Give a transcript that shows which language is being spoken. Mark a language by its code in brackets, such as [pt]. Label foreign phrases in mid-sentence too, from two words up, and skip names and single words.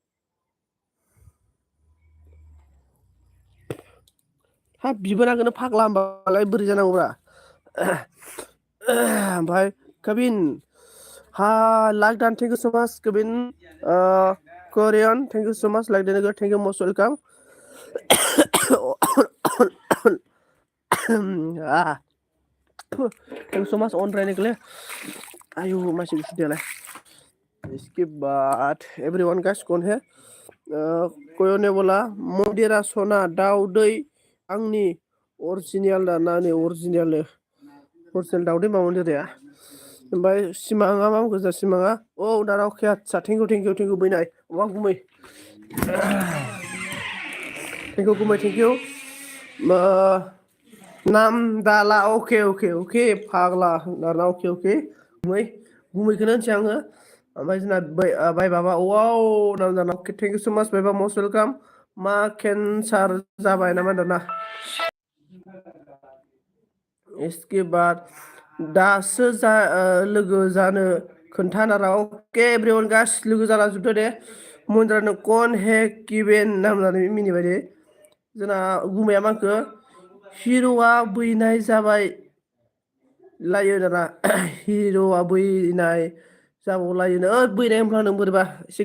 [brx] हाब बिबोनांखौनो फाग्ला होनबालाय बोरै जानांगौब्रा ओमफ्राय काबिन लाइक दान [en] thank you so much [brx] काबिन करियान [en] thank you so much [brx] लाइक दान [en] thank you most welcome thank you so much [brx] अनरायनायखौलै आयु मानसि गुसुथियालाय [hi] इसके बाद [en] everyone guys [hi] कौन है [brx] कोयोने बोला मन्दिरा सना दाउदै आंनि अरिजिनेल दाना नै अरिजिनेल दाउदै मा मन्दिराया ओमफ्राय सिमाङा मा गोजा सिमाङा औ दाना अके आदसा [en] thank you [brx] बैनाय अमा गुमै [en] thank you [brx] नाम दाला अके फाग्ला दाना अके गुमैखौनो होनसै आङो ओमफ्राय जोंना बाय बाबा नाम दाना [en] thank you so much [brx] बायबा [en] most welcome [brx] मा केन्सार जाबाय नामा दाना [hi] इसके बाद [brx] दासो लोगो जानो खोन्थानारा अके [en] everyone guys [brx] लोगो जाला जोबदो दे मन्दिरानो कन हे किबेन नाम होननानै मिनिबाय दे जोंना गुमैया मा होनखो हिर'आ बैनाय जाबाय लायो दाना हिर'आ बैनाय जाबावलायोनो बैनाय होनफ्लांदों नों बोरैबा एसे